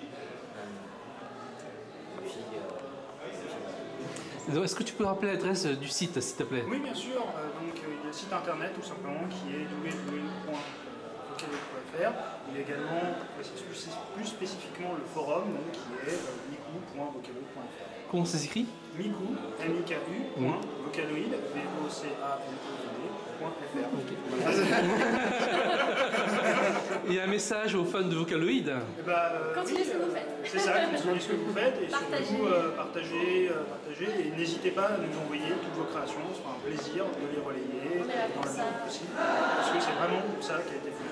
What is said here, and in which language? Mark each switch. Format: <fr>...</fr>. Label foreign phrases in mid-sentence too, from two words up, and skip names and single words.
<fr>Est-ce que tu peux rappeler l'adresse du site, s'il te plaît? Oui, bien sûr. Donc, il y a le site internet tout simplement qui est www.vocaloid.fr. Il y a également, plus spécifiquement, le forum donc, qui est miku.vocaloid.fr. Comment ça s'écrit? Miku, M-I-K-U, Vocaloid, V-O-C-A-L-O-I-D.fr. Il y a un message aux fans de Vocaloid. Continuez ce que vous faites. C'est ça, continuez ce que vous faites et surtout partagez et n'hésitez pas à nous envoyer toutes vos créations, ce sera un plaisir de les relayer dans la mesure possible parce que c'est vraiment ça qui a été fait.</fr>